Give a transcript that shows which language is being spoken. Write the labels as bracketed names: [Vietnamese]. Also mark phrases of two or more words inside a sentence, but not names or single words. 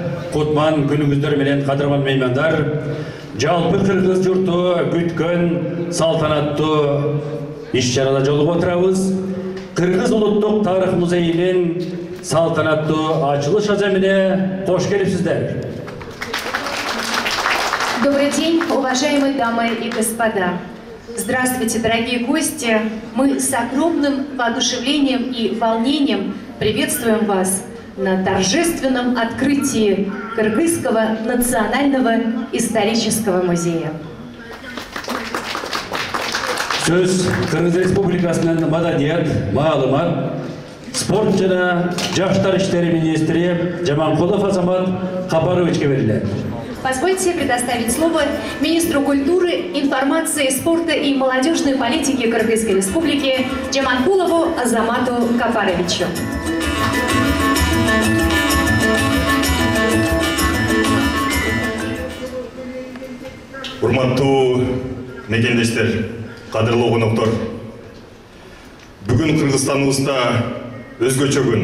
[Kyrgyz] кутман күнүңүздөр менен кадырман меймандар, жалпы кыргыз журту күткөн салтанаттуу иш-чарада жолугуп отурабыз. Кыргыз улуттук тарых музейинин салтанаттуу ачылыш аземине кош келипсиздер. [Russian] Добрый день, уважаемые дамы и господа. Здравствуйте, дорогие гости. Мы с огромным воодушевлением и волнением приветствуем вас на торжественном открытии Кыргызского национального исторического музея. [Kyrgyz] Сөз Кыргыз Республикасынын маданият, маалымат, спорт жана жаштар иштери министри Жаманкулов Азамат Капаровичке берилет. [Russian] Позвольте предоставить слово министру культуры, информации, спорта и молодежной политики Кыргызской Республики Жаманкулову Азамату Капаровичу. [Kyrgyz] Урматтуу мекендештер, кадырлуу коноктор. Бүгүн Кыргызстаныбызда өзгөчө күн.